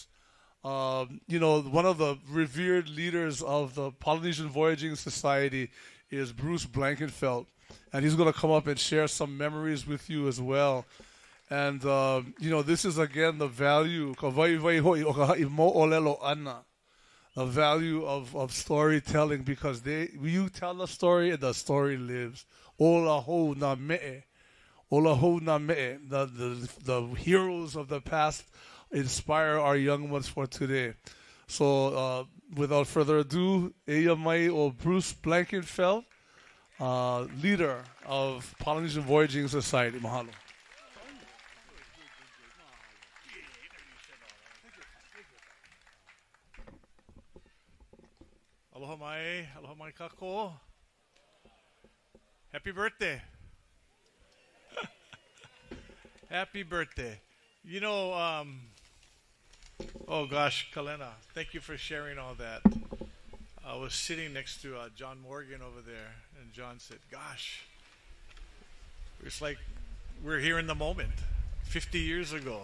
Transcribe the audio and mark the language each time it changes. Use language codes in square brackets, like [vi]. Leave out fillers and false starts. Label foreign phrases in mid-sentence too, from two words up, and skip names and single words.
[en] You know, one of the revered leaders of the Polynesian Voyaging Society is Bruce Blankenfeld, and he's going to come up and share some memories with you as well. And, you know, this is, again, the value, the value of storytelling, because you tell a story and the story lives. [haw] Ola ho na me'e. Ola ho na me'e. [en] The heroes of the past inspire our young ones for today. So, without further ado, [haw] Eia mai o Bruce Blankenfeld, [en] leader of Polynesian Voyaging Society. [haw] Mahalo. Aloha mai kākou. [en] Happy birthday. Happy birthday. You know, oh gosh, Kalena, thank you for sharing all that. I was sitting next to John Morgan over there, and John said, gosh, it's like we're here in the moment, 50 years ago.